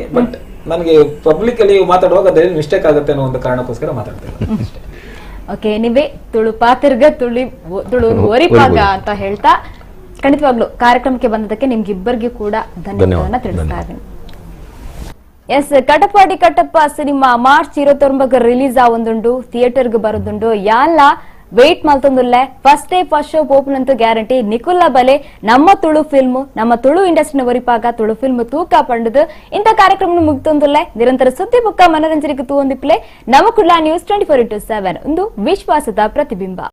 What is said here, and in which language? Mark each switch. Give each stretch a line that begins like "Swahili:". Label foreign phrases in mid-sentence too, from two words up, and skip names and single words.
Kannada: ಬಟ್ ನನಗೆ ಪಬ್ಲಿಕ್ ಅಲ್ಲಿ ಮಾತಾಡುವಾಗ ಅದೇನು ಮಿಸ್ಟೇಕ್ ಆಗುತ್ತೆ ಅನ್ನೋ ಒಂದು ಕಾರಣಕ್ಕೋಸ್ಕರ ಮಾತಾಡ್ತೇನೆ ಅಷ್ಟೇ. ಓಕೆ, ನೀವೇ
Tulu: ತುಳು ಪಾತಿರ್ಗ ತುಳು ಒರಿಪಾಗ
Kannada: ಅಂತ ಹೇಳ್ತಾ ಖಂಡಿತವಾಗ್ಲು ಕಾರ್ಯಕ್ರಮಕ್ಕೆ ಬಂದದಕ್ಕೆ ನಿಮ್ಗಿಬ್ಬರಿಗೂ ಕೂಡ ಧನ್ಯವಾದವನ್ನ ತಿಳಿಸ್ತಾ ಇದ್ದೀನಿ.
Tulu: ಎಸ್, ಕಟಪಾಡಿ ಕಟ್ಟಪ್ಪ ಸಿನಿಮಾ ಮಾರ್ಚ್ 29 ರಿಲೀಸ್ ಆವೊಂದುಂಡು, ಥಿಯೇಟರ್ಗೆ ಬರೋದುಂಡು. ಯಾನ್ಲ ವೆಯ್ಟ್ ಮಲ್ತೊಂದುಲ್ಲೆ
English: first day first show open guarantee.
Tulu: ನಿಕುಲ್ಲ ಬಲೆ ನಮ್ಮ ತುಳು ಫಿಲ್ಮ್, ನಮ್ಮ ತುಳು ಇಂಡಸ್ಟ್ರಿನ ಒರಿಪಾಗ ತುಳು ಫಿಲ್ಮ್ ತೂಕ ಪಂಡದು ಇಂಥ ಕಾರ್ಯಕ್ರಮ ಮುಗ್ತೊಂದುಲ್ಲೆ. ನಿರಂತರ ಸುದ್ದಿ ಬುಕ್ಕ ಮನರಂಜನೆಗೆ ತೂವೊಂದಿಪ್ಲೆ ನಮ್ಮ ಕುಡ್ಲ ನ್ಯೂಸ್ 24/7 ಒಂದು ವಿಶ್ವಾಸದ ಪ್ರತಿಬಿಂಬ.